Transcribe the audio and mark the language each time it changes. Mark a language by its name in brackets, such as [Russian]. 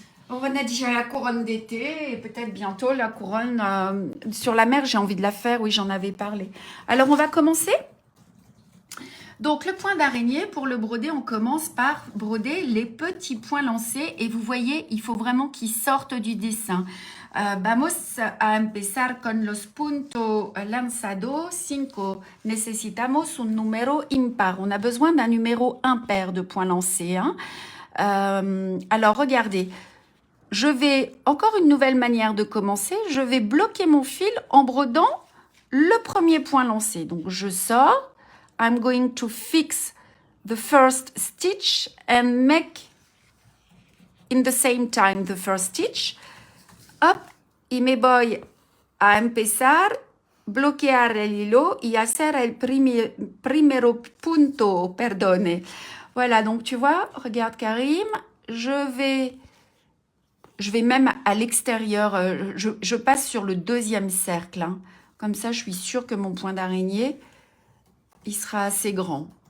[French] On a déjà la couronne d'été et peut-être bientôt la couronne sur la mer. J'ai envie de la faire, oui, j'en avais parlé. Alors, on va commencer. Donc, le point d'araignée, pour le broder, on commence par broder les petits points lancés. Et vous voyez, il faut vraiment qu'ils sortent du dessin. [Spanish] Vamos a empezar con los puntos lanzados. 5. Necesitamos un número impar. [French] On a besoin d'un numéro impair de points lancés. Hein. Alors, regardez. Je vais, encore une nouvelle manière de commencer, je vais bloquer mon fil en brodant le premier point lancé. Donc, je sors. [English] I'm going to fix the first stitch and make in the same time the first stitch. [Spanish] Hop, y me voy a empezar bloquear el hilo y hacer el primero punto, perdone. [French] Voilà, donc tu vois, regarde Karim, je vais même à l'extérieur, je passe sur le deuxième cercle. Hein. Comme ça, je suis sûre que mon point d'araignée, il sera assez grand.